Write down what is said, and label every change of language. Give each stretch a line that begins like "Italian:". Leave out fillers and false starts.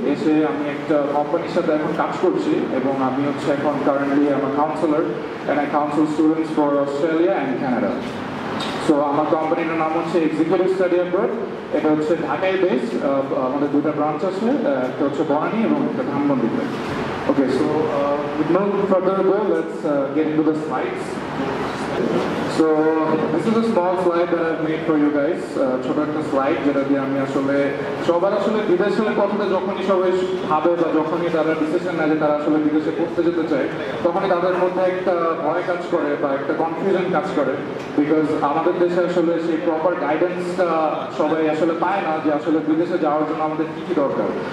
Bangla: এসে আমি একটা কোম্পানির সাথে এখন কাজ করছি এবং আমি হচ্ছে এখন কারেন্টলি আমার councillor
English: And I counsel students for Australia and Canada.
Bangla: So আমার কোম্পানিটার নাম হচ্ছে এক্সিকিউটিভ স্টাডি অ্যাব্রড। এটা হচ্ছে ঢাকায় বেসড। আমাদের দুটো ব্রাঞ্চ আছে, একটা হচ্ছে বনানী এবং একটা ধানমন্ডিতে।
English: Okay, so with no further ado, let's get into the slides. So this is a small slide that I've made for you guys.
Bangla: ছোট একটা স্লাইড যেটা দিয়ে আমি আসলে সবার আসলে বিদেশের কথাটা যখনই সবাই ভাবে বা যখনই তারা ডিসিশন নেয় যে তারা আসলে বিদেশে পড়তে যেতে চায়, তখনই তাদের মধ্যে একটা ভয় কাজ করে বা একটা কনফিউশন কাজ করে। বিকজ আমাদের দেশে আসলে সেই প্রপার গাইডেন্সটা সবাই আসলে পায় না যে আসলে বিদেশে যাওয়ার জন্য আমাদের কী কী দরকার।